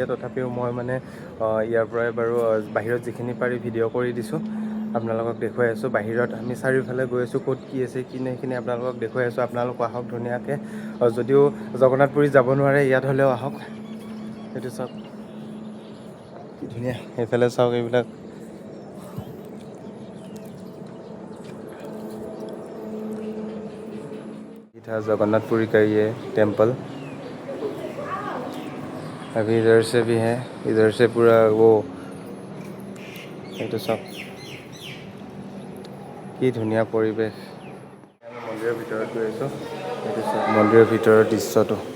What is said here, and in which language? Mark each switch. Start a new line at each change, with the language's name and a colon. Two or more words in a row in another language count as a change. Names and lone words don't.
Assamese: তথাপিও মই মানে ইয়াৰ পৰাই বাৰু বাহিৰত যিখিনি পাৰি ভিডিঅ' কৰি দিছোঁ। আপোনালোকক দেখুৱাই আছোঁ। বাহিৰত আমি চাৰিওফালে গৈ আছোঁ। ক'ত কি আছে কি নাই সেইখিনি আপোনালোকক দেখুৱাই আছোঁ। আপোনালোক আহক ধুনীয়াকৈ। যদিও জগন্নাথ পুৰী যাব নোৱাৰে ইয়াত হ'লেও আহক। সেইটো চাওক কি ধুনীয়া। সেইফালে চাওক এইবিলাক
Hindi: जगन्नाथपुरी का ये टेम्पल। अभी इधर से भी है। इधर से पूरा वो
Assamese: এইটো চাওক কি ধুনীয়া পৰিৱেশ। আমি মন্দিৰৰ ভিতৰত গৈ আছোঁ। এইটো চাওক মন্দিৰৰ ভিতৰৰ দৃশ্যটো।